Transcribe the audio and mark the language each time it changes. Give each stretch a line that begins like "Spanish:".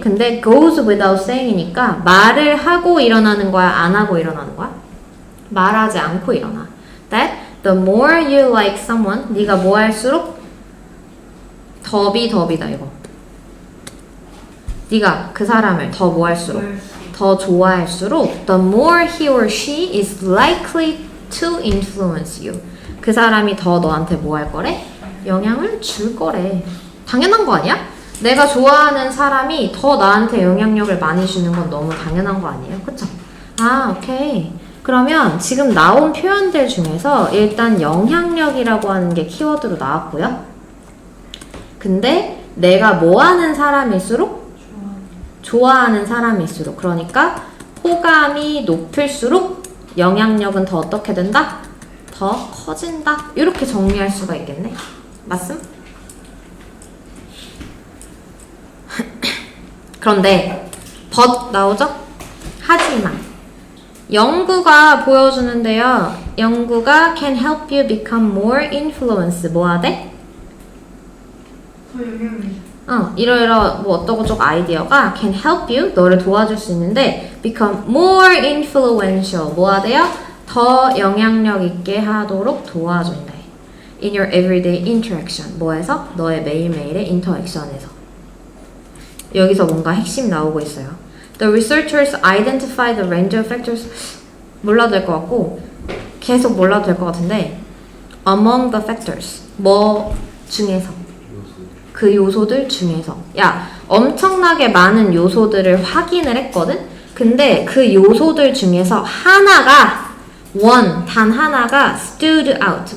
Korean: 근데
English: goes without saying
Korean: 이니까 말을 하고 일어나는 거야? 안 하고 일어나는 거야? 말하지 않고 일어나.
English: That the more you like someone,
Korean: 네가 뭐 할수록 더비다 이거. 네가 그 사람을 더 뭐 할수록 더 좋아할수록
English: the more he or she is likely to influence you.
Korean: 그 사람이 더 너한테 뭐 할 거래? 영향을 줄 거래. 당연한 거 아니야? 내가 좋아하는 사람이 더 나한테 영향력을 많이 주는 건 너무 당연한 거 아니에요? 그쵸? 오케이. 그러면 지금 나온 표현들 중에서 일단 영향력이라고 하는 게 키워드로 나왔고요. 근데 내가 뭐 하는 사람일수록? 좋아하는 사람일수록. 그러니까 호감이 높을수록 영향력은 더 어떻게 된다? 더 커진다. 이렇게 정리할 수가 있겠네. 맞음? 그런데
English: but
Korean: 나오죠? 하지만 연구가 보여주는데요. 연구가
English: can help you become more influence.
Korean: 뭐 하대? 더 영향을 이러이러 뭐 어떠고저쩌고 아이디어가
English: can help you,
Korean: 너를 도와줄 수 있는데
English: become more influential.
Korean: 뭐 하대요? 더 영향력 있게 하도록 도와준대.
English: In your everyday interaction.
Korean: 뭐에서? 너의 매일매일의 인터랙션에서. 여기서 뭔가 핵심 나오고 있어요.
English: The researchers identified the range of factors.
Korean: 몰라도 될 것 같고 계속 몰라도 될 것 같은데
English: among the factors.
Korean: 뭐 중에서. 그 요소들 중에서. 야, 엄청나게 많은 요소들을 확인을 했거든? 근데 그 요소들 중에서 하나가 단 하나가
English: stood out.